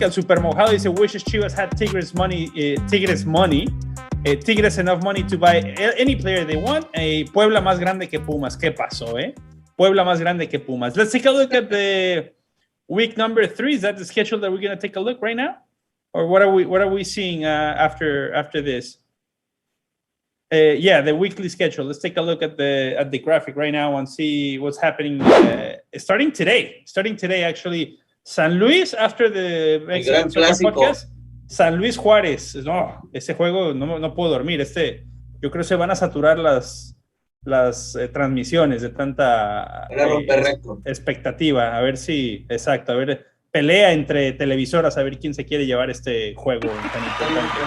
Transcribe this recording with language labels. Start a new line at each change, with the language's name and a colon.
English: El Super Mojado
Spanish: dice,
English: wishes Chivas had Tigres money. Tigres enough money to buy any player they want.
Spanish: Puebla más grande que Pumas. ¿Qué pasó, Puebla más grande que Pumas.
English: Let's take a look at the week number 3. Is that the schedule that we're going to take a look right now? Or what are we seeing after this? The weekly schedule. Let's take a look at the graphic right now and see what's happening. Starting today, actually, San Luis after the
Spanish: Gran Podcast. San Luis Juárez. No, ese juego no puedo dormir. Yo creo que se van a saturar las transmisiones de tanta expectativa. A ver si, exacto, a ver, pelea entre televisoras, a ver quién se quiere llevar este juego tan importante.